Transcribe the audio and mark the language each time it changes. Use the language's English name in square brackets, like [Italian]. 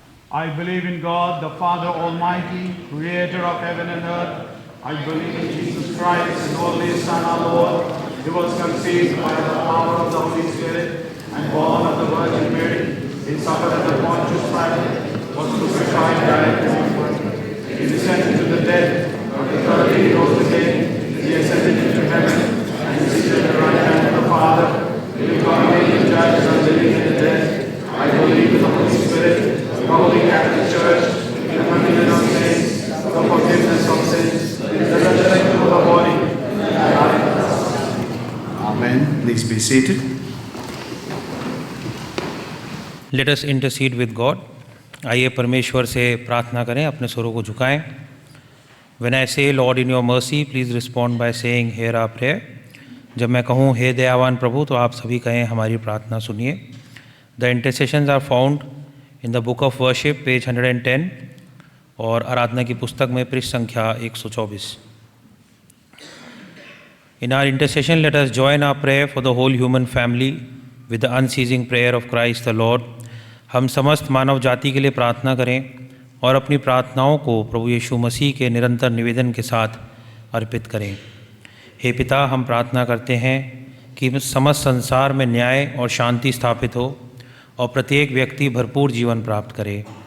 [English] I believe in God, the Father Almighty, creator of heaven and earth. I believe in Jesus Christ, His only Son, our Lord. He was conceived by the power of the Holy Spirit and born of the Virgin Mary. He suffered under Pontius Pilate, was crucified, died, He descended to the dead, on the third day He rose again. He ascended into heaven, and He is seated at the right hand of the Father. He will come again to judge the living and the dead. I believe in the Holy Spirit, the Holy Catholic Church, the communion of saints, the forgiveness of sins, the resurrection of the body, and life. Amen. Please be seated. Let us intercede with God. [Hindi] आइए परमेश्वर से प्रार्थना करें, अपने स्वरों को झुकाएं. [English] When I say Lord in your mercy, please respond by saying hear our prayer. [Hindi] जब मैं कहूँ हे दयावान प्रभु, तो आप सभी कहें हमारी प्रार्थना सुनिए. [English] The intercessions are found in the book of worship, page 110, [Hindi] और आराधना की पुस्तक में पृष्ठ संख्या 124. [English] In our intercession, let us join our prayer for the whole human family with the unceasing prayer of Christ the Lord. [Hindi] हम समस्त मानव जाति के लिए प्रार्थना करें और अपनी प्रार्थनाओं को प्रभु यीशु मसीह के निरंतर निवेदन के साथ अर्पित करें. हे पिता, हम प्रार्थना करते हैं कि समस्त संसार में न्याय और शांति स्थापित हो और प्रत्येक व्यक्ति भरपूर जीवन प्राप्त करे.